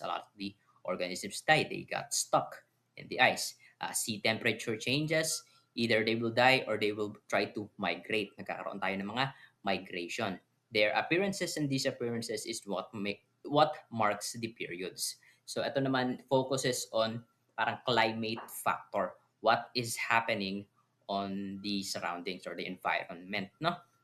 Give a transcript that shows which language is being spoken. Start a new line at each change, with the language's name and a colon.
English: A lot of the organisms died. They got stuck in the ice. Sea temperature changes. Either they will die or they will try to migrate.
Filipino: Nagkakaroon tayo ng mga migration.
English: Their appearances and disappearances is what marks the periods.
Filipino: So ito naman
English: focuses on
Filipino: parang
English: climate factor. What is happening on the surroundings or the environment, no?